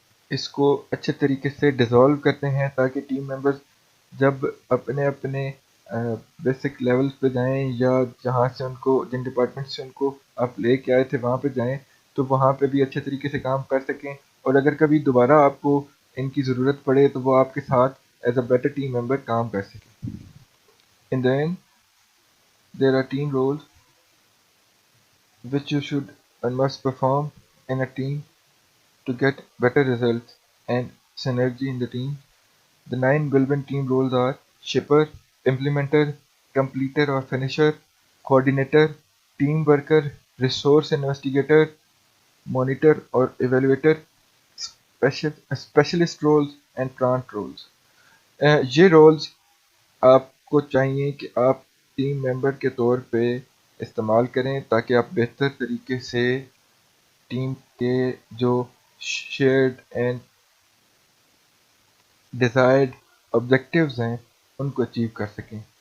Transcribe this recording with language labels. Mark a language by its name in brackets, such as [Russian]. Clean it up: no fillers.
[Urdu] اس کو اچھے طریقے سے ڈیزالو کرتے ہیں تاکہ ٹیم ممبرز جب اپنے اپنے بیسک لیولز پہ جائیں یا جہاں سے ان کو جن ڈپارٹمنٹ سے ان کو آپ لے کے آئے تھے وہاں پہ جائیں تو وہاں پہ بھی اچھے طریقے سے کام کر سکیں، اور اگر کبھی دوبارہ آپ کو ان کی ضرورت پڑے تو وہ آپ کے ساتھ as a better team member کام کر سکیں. [English] In the end, there are team roles which you should and must perform in a team to get better results and synergy in the team. The 9 relevant team roles are shipper, implementer, completer or finisher, coordinator, team worker, resource investigator, monitor or evaluator, specialist roles and plant roles. [Urdu] یہ rules آپ کو چاہیے کہ آپ team member کے طور پہ استعمال کریں تاکہ آپ بہتر طریقے سے ٹیم کے جو شیئرڈ اینڈ ڈیزائرڈ آبجیکٹیوز ہیں ان کو اچیو کر سکیں.